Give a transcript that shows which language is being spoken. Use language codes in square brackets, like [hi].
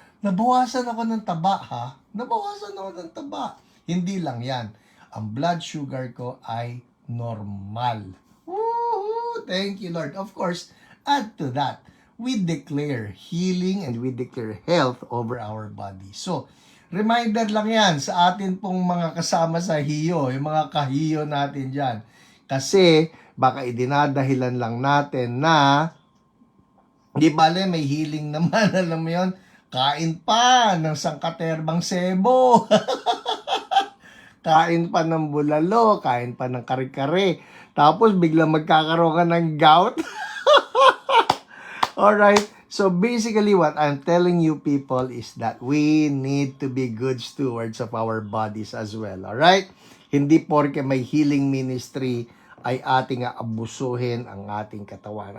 [tl] Nabawasan ako ng taba, Nabawasan ako ng taba. Hindi lang yan. Ang blood sugar ko ay normal. [en] Woohoo! Thank you, Lord. Of course, add to that, we declare healing and we declare health over our body. [tl] So, reminder lang yan sa atin pong mga kasama sa hiyo, yung mga kahiyo natin dyan. Kasi, baka idinadahilan lang natin na, di bale, may healing naman, alam mo yun, kain pa ng sangkaterbang sebo. Kain pa ng bulalo, kain pa ng kare-kare. Tapos biglang magkakaroon ka ng gout. [en] Alright, so basically what I'm telling you people is that we need to be good stewards of our bodies as well. Alright? [tl] Hindi porke may healing ministry ay ating aabusuhin ang ating katawan.